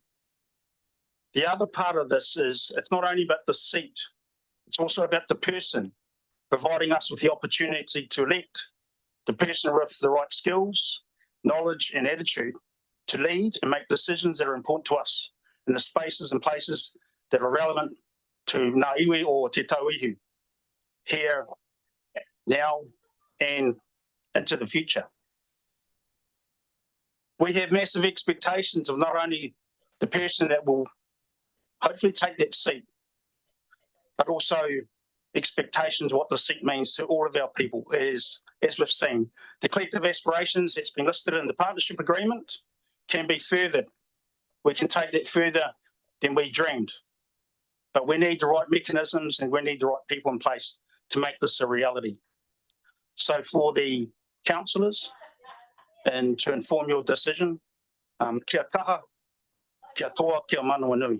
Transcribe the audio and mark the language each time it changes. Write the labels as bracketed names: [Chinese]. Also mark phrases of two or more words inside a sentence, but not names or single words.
[English] The other part of this is, it's not only about the seat, it's also about the person, providing us with the opportunity to elect the person with the right skills, knowledge and attitude to lead and make decisions that are important to us in the spaces and places that are relevant to [Māori] ngā iwi [English] or [Māori] te tauihu, [English] here, now, and into the future. We have massive expectations of not only the person that will hopefully take that seat, but also expectations of what the seat means to all of our people, as we've seen. The collective aspirations that's been listed in the partnership agreement can be furthered. We can take that further than we dreamed. But we need the right mechanisms and we need the right people in place to make this a reality. So for the councillors, and to inform your decision, [Māori] kia kaha, kia toa, kia manawa nui.